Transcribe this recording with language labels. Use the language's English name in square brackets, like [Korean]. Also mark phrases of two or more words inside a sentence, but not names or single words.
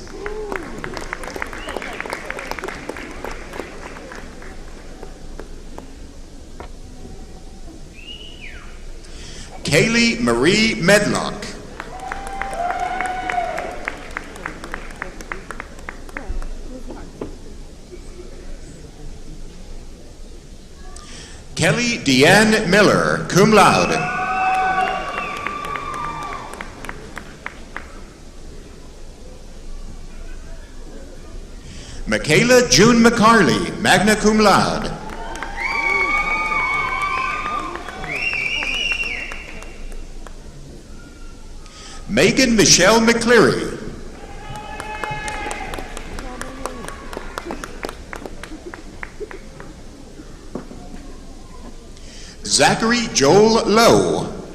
[English] Kaylee Marie Medlock. Kelly Deanne Miller, [Latin] cum laude. [English] Michaela June McCarley, [Latin] magna cum laude. [English] Megan Michelle McCleary. Zachary Joel Lowe.